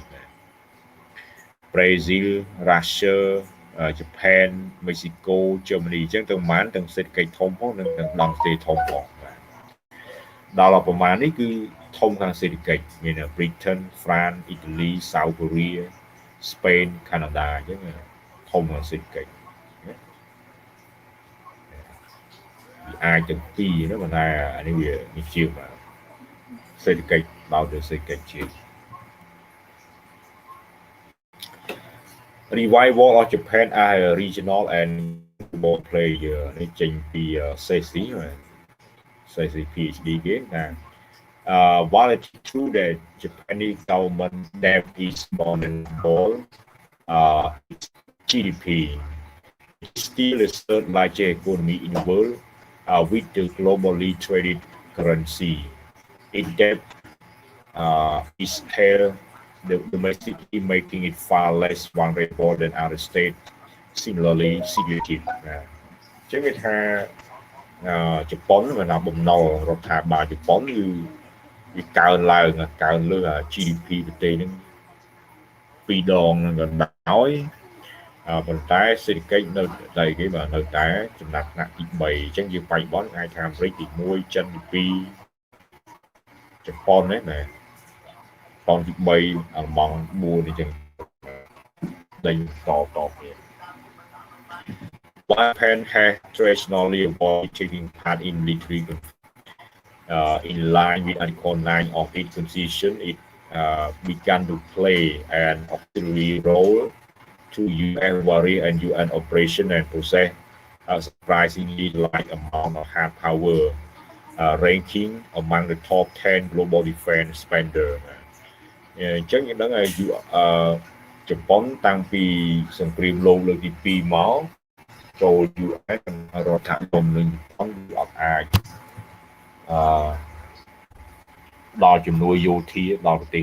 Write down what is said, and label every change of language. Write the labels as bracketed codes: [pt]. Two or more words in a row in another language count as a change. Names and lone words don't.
[km] Brazil Russia Japan Mexico Germany អញ្ចឹងទៅប្រហែលទាំងសេដ្ឋកិច្ចធំផងនិងទាំងដងស្ទេធំផងដល់ប្រមាណនេះគឺធំខាងសេដ្ឋកិច្ចមាន Britain France Italy South Korea Spain Canada អញ្ចឹងធំខាងសេដ្ឋកិច្ចវាអាចទាំងពីរណាប៉ុន្តែអានេះវាជាងសេដ្ឋកិច្ចដល់ទៅសេដ្ឋកិច្ចជាង [en] Revival of Japan as a regional and global player [km] នេះចេញពី Ch3 PhD គេណា [en] while it's true that Japanese government debt is more than all its GDP, it's still a third largest economy in the world with the globally traded currency. Its debt is held domestically, making it far less vulnerable than other states similarly situated [km] ណាអញ្ចឹងគេថាជប៉ុនមិនថាបំណុល រដ្ឋាភិបាលជប៉ុនគឺវាកើនឡើងកើនលើ GDP ប្រទេសហ្នឹង2 ដងហ្នឹងក៏ ដោយប៉ុន្តែសេដ្ឋកិច្ចនៅតែគេបាទនៅតែចំណាត់ថ្នាក់ទី3អញ្ចឹងយើងបច្ចុប្បន្នអាចថាអាមេរិកទី1ចិនទី2ជប៉ុនណាជប៉ុនទី3អាល្លឺម៉ង់4អញ្ចឹងដេញតគ្នា [en] Japan has traditionally avoided taking part in military in line with Article 9 of its constitution. It began to play an auxiliary role to UN warrior and UN operation and possess a surprisingly large amount of hard power, ranking among the top 10 global defense spender. [km] អញ្ចឹងយើងដឹងហើយជប៉ុនតាំងពីសង្គ្រាមលោកលើកទី2មកចូល UN រដ្ឋាភិបាលនឹងជប៉ុនអត់អាចដល់ជំនួយយោធាដល់ប្រទេស